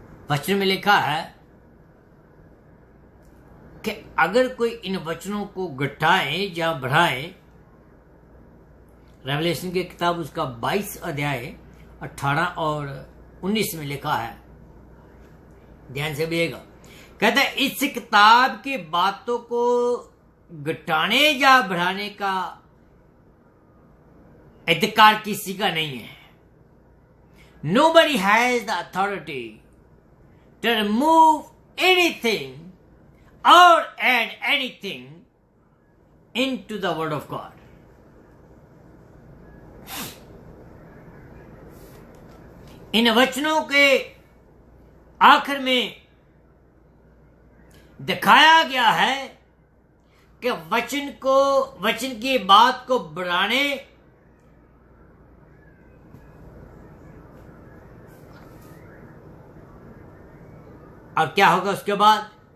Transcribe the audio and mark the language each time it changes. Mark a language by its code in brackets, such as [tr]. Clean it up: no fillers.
[hi] वचन में लिखा है कि अगर कोई इन वचनों को घटाए या बढ़ाए, रेवलेशन की किताब उसका 22 अध्याय 18 और 19 में लिखा है, ध्यान से देखिएगा। कहता है इस किताब की बातों को घटाने या बढ़ाने का अधिकार किसी का नहीं है। [en] Nobody has the authority to remove anything or add anything into the word of God. [hi] इन वचनों के आखिर में दिखाया गया है कि वचन की बात को बढ़ाने और क्या होगा उसके बाद।